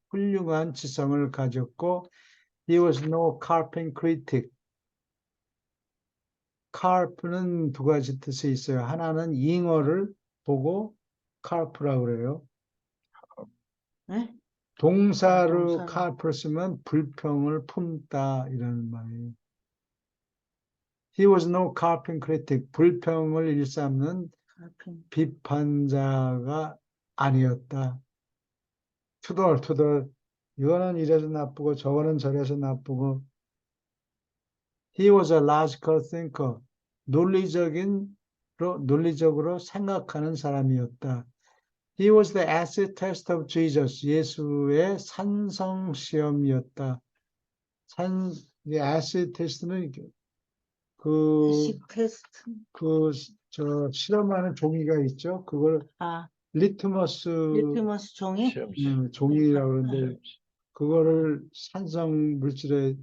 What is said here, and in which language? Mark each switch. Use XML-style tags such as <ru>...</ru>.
<ko>훌륭한 지성을 가졌고,</ko> <en>he was no carping critic.</en> <ko>carp는 두 가지 뜻이 있어요. 하나는 잉어를 보고 carp라고 그래요. 네? 동사로 carp를 쓰면 불평을 품다 이런 말이에요.</ko> <en>He was no carping critic.</en> <ko>불평을 일삼는 비판자가 아니었다. 투덜투덜 이거는 이래서 나쁘고 저거는 저래서 나쁘고</ko> <en>He was a logical thinker.</en> <ko>논리적으로 생각하는 사람이었다.</ko> <en>He was the acid test of Jesus.</en> <ko>예수의 산성 시험이었다. acid test는 실험하는 종이가 있죠. 그걸 리트머스 종이? 종이라고 그러는데 그거를 산성 물질에</ko>